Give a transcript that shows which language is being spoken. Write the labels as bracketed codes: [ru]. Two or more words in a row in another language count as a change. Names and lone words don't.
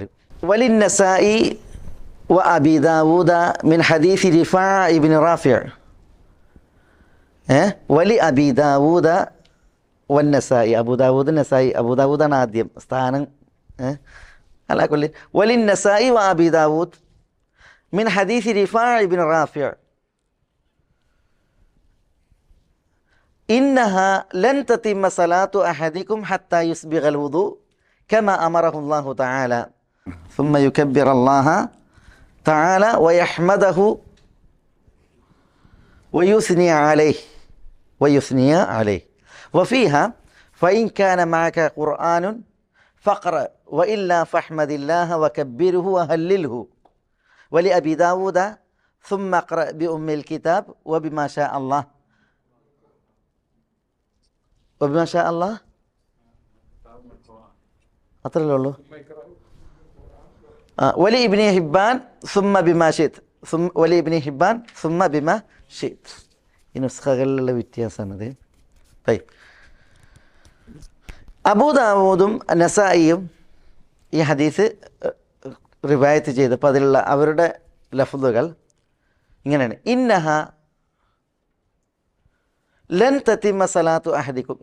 [ar] وللنسائي وأبي داود من حديث رفاعة بن رافع'. ولأبي داود والنسائي, [ml] അബൂദാവൂദ് നസായി, അബൂദാവൂദാണ് ആദ്യം സ്ഥാനം. [ar] على كل وللنسائي وأبي داود من حديث رفاعة بن رافع'. إنها لن تتم صلاة أحدكم حتى يسبغ الوضوء كما أمره الله تعالى ثم يكبر الله تعالى ويحمده ويثني عليه وفيها فإن كان معك قرآن فاقرأ وإلا فاحمد الله وكبره وهلله. ولأبي داود ثم اقرأ بأم الكتاب وبما شاء الله. وبما شاء الله [ml] അത്രയല്ലേ ഉള്ളൂ. [ar] ولابن حبان ثم بما شئت ولابن حبان ثم بما شئت. [ml] ഈ നുസ്ഖകളിലുള്ള വ്യത്യാസമാണിത്. അബൂദാവൂദും നസായിയും ഈ ഹദീസ് റിവായത്ത് ചെയ്തപ്പോൾ അതിലുള്ള അവരുടെ ലഫ്ദുകൾ ഇങ്ങനെയാണ്: [ar] إنها لن تتم صلاة أحدكم.